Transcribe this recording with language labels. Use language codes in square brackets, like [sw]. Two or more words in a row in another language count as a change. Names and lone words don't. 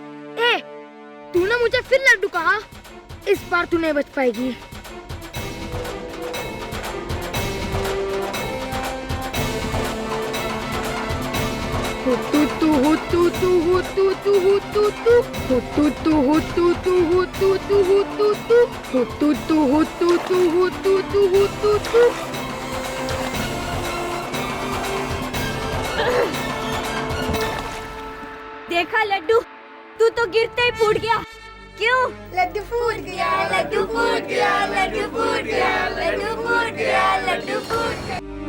[hi] ए, तूने मुझे फिर लड्डू कहा। इस बार तू नहीं बच पाएगी। हो तू तू हो तू तू हो तू तू हो तू तू हो तू तू हो तू तू हो तू तू हो तू तू हो तू तू हो तू तू हो तू तू हो तू तू। देखा लड्डू, तू तो गिरते ही फूट गया। क्यों? लड्डू फूट गया, लड्डू फूट गया, लड्डू फूट गया, लड्डू फूट गया, लड्डू फूट गया।